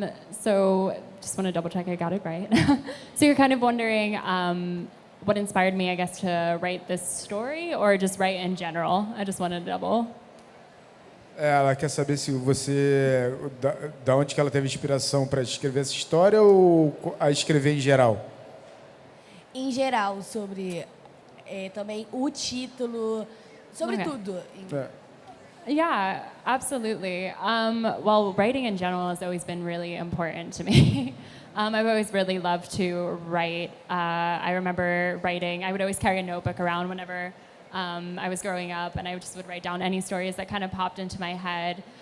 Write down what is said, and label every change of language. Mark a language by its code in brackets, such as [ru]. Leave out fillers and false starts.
[en] So just want to double check I got it right. So you're kind of wondering what inspired me, I guess, to write this story or just write in general? I just wanted to double. [pt] Ela quer saber se você... Da onde que ela teve inspiração para escrever essa história ou a escrever em geral? Em geral, sobre também o título, sobre [en] Okay. [pt] tudo. [en] Yeah, absolutely. Well, writing in general has always been really important to me. I've always really loved to write. I remember writing, I would always carry a notebook around whenever I was growing up, and I just would write down any stories that kind of popped into my head.